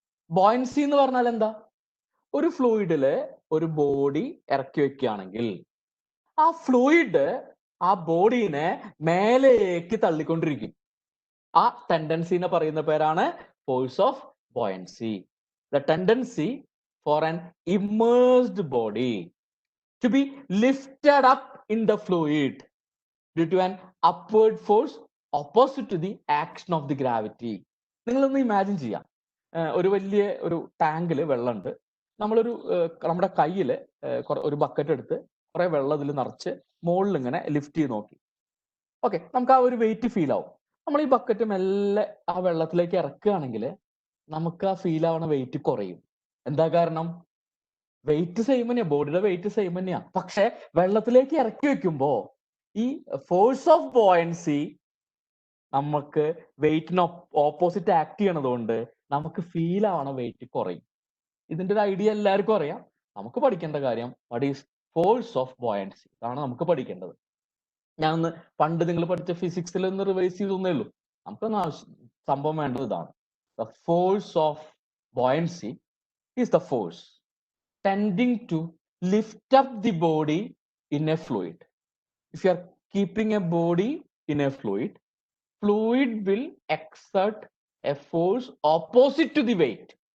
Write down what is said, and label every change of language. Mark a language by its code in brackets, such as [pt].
[ml] Buoyancy എന്ന് പറഞ്ഞാൽ എന്താ? ഒരു ഫ്ലൂയിഡില് ഒരു ബോഡി ഇറക്കി വെക്കുകയാണെങ്കിൽ ആ ഫ്ലൂയിഡ് ആ ബോഡീനെ മേലേക്ക് തള്ളിക്കൊണ്ടിരിക്കും. ആ ടെൻഡൻസിനെ പറയുന്ന പേരാണ് force of buoyancy. [en] The tendency for an immersed body to be lifted up in the fluid due to an upward force opposite to the action of the gravity. [ml] നിങ്ങളൊന്ന് ഇമാജിൻ ചെയ്യാം, ഒരു വലിയ ഒരു ടാങ്കിൽ വെള്ളമുണ്ട്. നമ്മളൊരു നമ്മുടെ കയ്യിൽ ഒരു ബക്കറ്റ് എടുത്ത് കുറെ വെള്ളം ഇതിൽ നിറച്ച് മുകളിൽ ഇങ്ങനെ ലിഫ്റ്റ് ചെയ്ത് നോക്കി. ഓക്കെ, നമുക്ക് ആ ഒരു വെയിറ്റ് ഫീൽ ആവും. നമ്മൾ ഈ ബക്കറ്റ് മെല്ലെ ആ വെള്ളത്തിലേക്ക് ഇറക്കുകയാണെങ്കിൽ നമുക്ക് ആ ഫീൽ ആവണ വെയിറ്റ് കുറയും. എന്താ കാരണം? വെയിറ്റ് സെയിം തന്നെയാ, ബോഡിയുടെ വെയിറ്റ് സെയിം തന്നെയാ. പക്ഷെ വെള്ളത്തിലേക്ക് ഇറക്കി വെക്കുമ്പോ ഈ ഫോഴ്സ് ഓഫ് ബോയൻസി നമുക്ക് വെയിറ്റിന് ഓപ്പോസിറ്റ് ആക്ട് ചെയ്യണതുകൊണ്ട് നമുക്ക് ഫീൽ ആവണ വെയിറ്റ് കുറയും. ഇതിന്റെ ഒരു ഐഡിയ എല്ലാവർക്കും അറിയാം. നമുക്ക് പഠിക്കേണ്ട കാര്യം [en] what is force of buoyancy, [ml] അതാണ് നമുക്ക് പഠിക്കേണ്ടത്. ഞാൻ ഒന്ന് പണ്ട് നിങ്ങൾ പഠിച്ച ഫിസിക്സിൽ ഒന്ന് റിവൈസ് ചെയ്തൊന്നേ ഉള്ളൂ. നമുക്കൊന്ന് സംഭവം വേണ്ടത് ഇതാണ്. [en] The force of buoyancy is the force tending to lift up the body in a fluid. If you are keeping a body in a fluid, fluid will exert a force opposite to the weight.